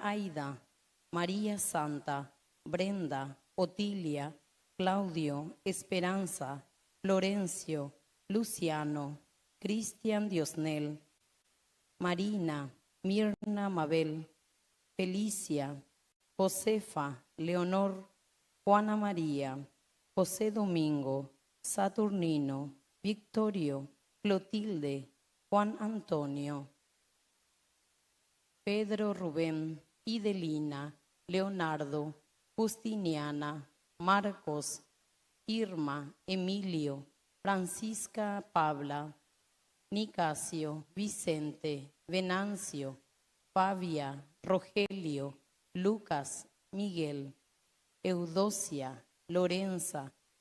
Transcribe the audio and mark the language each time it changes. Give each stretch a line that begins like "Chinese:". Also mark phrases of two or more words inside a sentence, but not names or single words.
Spanish: Aida, María Santa, Brenda, Otilia, Claudio, Esperanza, Florencio, Luciano, Cristian Diosnel, Marina, Mirna Mabel, Felicia, Josefa, Leonor, Juana María, José Domingo, Saturnino, Victorio, Clotilde, Juan Antonio, Pedro Rubén, Idelina, Leonardo, Justiniana, Marcos, Irma, Emilio, Francisca Pabla, Nicasio, Vicente, Venancio, Fabia, Rogelio, Lucas, Miguel, Eudocia, Lorenza,